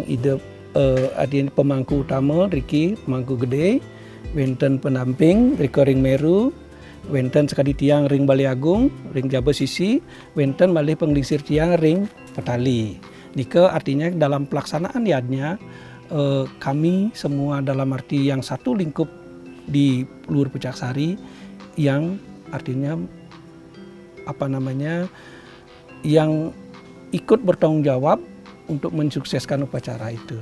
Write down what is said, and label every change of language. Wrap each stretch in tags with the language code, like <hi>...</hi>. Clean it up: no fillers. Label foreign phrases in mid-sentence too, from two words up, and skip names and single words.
<ban>ide artinya pemangku utama Riki pemangku gede, wenten pendamping Riko Ring Meru, wenten sekali tiang Ring Balai Agung, Ring Jabo Sisi, wenten malih penglingsir tiang Ring Petali.</ban> <id>Nika artinya dalam pelaksanaan yadnya kami semua dalam arti yang satu lingkup di Luhur Pucaksari yang artinya yang ikut bertanggung jawab untuk mensukseskan upacara itu.</id>